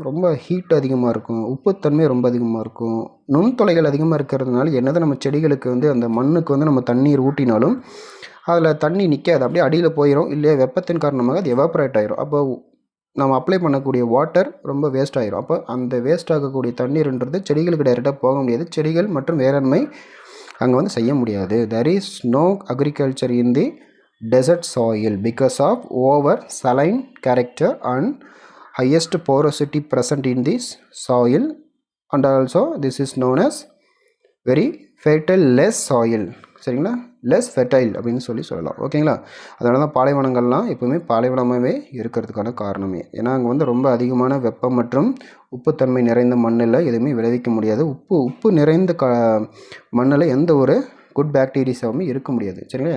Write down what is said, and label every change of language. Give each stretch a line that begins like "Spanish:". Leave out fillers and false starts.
Tamil: ரொம்ப ஹீட் அதிகமாக இருக்கும், உப்புத்தன்மை ரொம்ப அதிகமாக இருக்கும், நுண்துளைகள் அதிகமாக இருக்கிறதுனால என்னதான் நம்ம செடிகளுக்கு வந்து அந்த மண்ணுக்கு வந்து நம்ம தண்ணீர் ஊட்டினாலும் அதில் தண்ணி நிற்காது, அப்படியே அடியில் போயிடும். இல்லையா வெப்பத்தின் காரணமாக அது எவாப்ரேட் ஆகிரும். அப்போ நம்ம அப்ளை பண்ணக்கூடிய வாட்டர் ரொம்ப வேஸ்ட் ஆகிரும். அப்போ அந்த வேஸ்ட் ஆகக்கூடிய தண்ணீர்ன்றது செடிகளுக்கு டைரெக்டாக போக முடியாது. செடிகள் மற்றும் வேளாண்மை அங்கே வந்து செய்ய முடியாது.
English: there is no agriculture in the desert soil because of over saline character and highest porosity present in this soil, and also this is known as very fertile less soil.
Tamil: சரிங்களா? லெஸ் ஃபெர்டைல் அப்படின்னு சொல்லலாம். ஓகேங்களா? அதனால தான் பாலைவனங்கள்லாம் எப்போவுமே பாலைவனமாகவே இருக்கிறதுக்கான காரணமே. ஏன்னா அங்கே வந்து ரொம்ப அதிகமான வெப்பம் மற்றும் உப்புத்தன்மை நிறைந்த மண்ணில் எதுவுமே விளைவிக்க முடியாது. உப்பு நிறைந்த மண்ணில் எந்த ஒரு குட் பாக்டீரியாஸாகவும் இருக்க முடியாது. சரிங்களா?